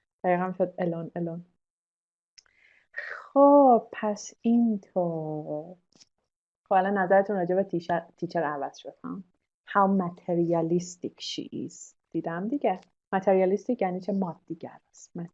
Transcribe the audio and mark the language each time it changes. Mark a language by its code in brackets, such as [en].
[fa] دقیقا شد alone. خب پس اینطور. خب الان نظرتون راجع به تیچر عوض شد ها. [en] How materialistic she is. [fa] دیدم دیگه. materialistic یعنی چه مادیگر است.